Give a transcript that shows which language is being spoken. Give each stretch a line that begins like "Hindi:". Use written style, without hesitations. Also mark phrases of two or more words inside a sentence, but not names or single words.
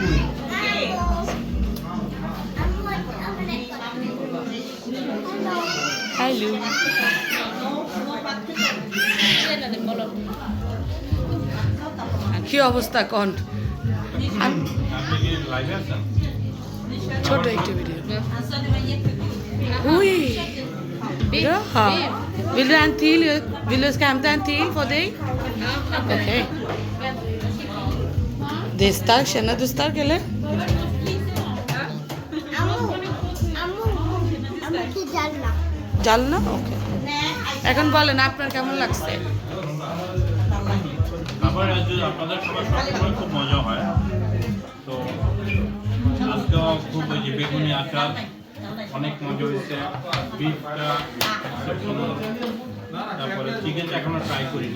Bangla: হ্যালো, কি অবস্থা কন? ছোট একটি ভিডিও।
Swedish: Oj! Bra! Vill du en till? Vill du ska hämta en till för dig? Okej. Det är starkt. Känner du stark eller?
Bangla: কি জানলা জাল না? ওকে। এখন বলেন আপনার কেমন লাগছে? খাবার আজ আপনাদের সবার সবসময় খুব মজা হয়, তো আজকেও খুব ওই যে বেগুনি আচার অনেক মজা হয়েছে, বিফটা তারপরে চিকেনটা এখনো ট্রাই করিনি,